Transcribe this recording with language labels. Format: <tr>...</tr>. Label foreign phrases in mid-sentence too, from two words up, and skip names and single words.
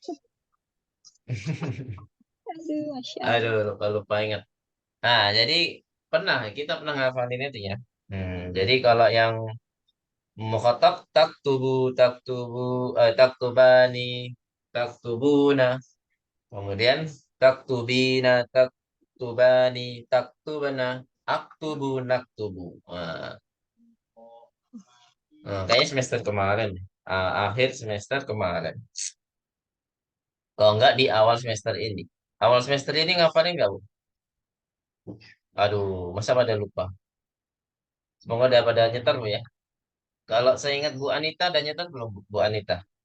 <id>Aduh,</id> <ar>ما شاء الله.</ar> <id>Aduh, lupa ingat. Nah, jadi kita pernah ngafalin itu ya. Jadi kalau yang mukhatab</id> <ar>تكتبان، تكتبون. Kemudian تكتبين، تكتبان، تكتبان، أكتب، نكتب.</ar> <id>Kayaknya semester kemarin. Akhir semester kemarin. Kalau enggak di awal semester ini. Awal semester ini ngafalin nggak, Bu? Aduh, masa pada lupa. Semoga udah pada nyetar, Bu ya. Kalau saya ingat Bu Anita dan nyetar belum, Bu Anita?</id>